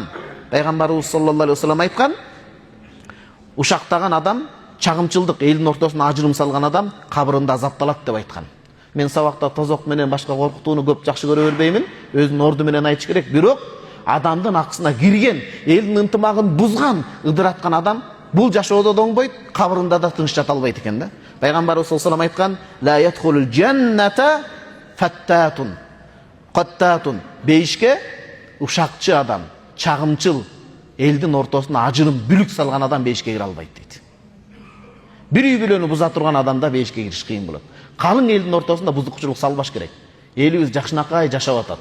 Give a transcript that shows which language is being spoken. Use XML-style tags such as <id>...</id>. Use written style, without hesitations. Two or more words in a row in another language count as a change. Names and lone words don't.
<ky>Пайгамбарыбыз</ky> <ar>صلى الله عليه وسلم</ar> <ky>айткан, ушактаган адам, чагымчылдык, элдин ортосуна ажырым салган адам кабырында азапталат деп айткан. Мен сабакта тозок менен башка коркутууну көп жакшы көрө бербеймин, өзүнүн орду менен айтыш керек. Бирок адамдын акысына кирген, элдин ынтымагын бузган, ыдыраткан адам бул жашоодо да оңбойт, кабырында да тыныч жата албайт экен да. Пайгамбарыбыз</ky> <ar>صلى الله عليه وسلم</ar> <ky>айткан:</ky> <ar>"لا يدخل الجنة فتات قتات."</ar> <ky>Бейишке ушакчы адам, чагымчыл, элдин ортосуна ажырым, бүлүк салган адам бейишке кире албайт дейт. Бир үй бүлөнү буза турган адамда бейишке кириш кыйын болот. Калың элдин ортосунда бузукчулук салбаш керек. Элибиз жакшынакай жашап атат.</ky>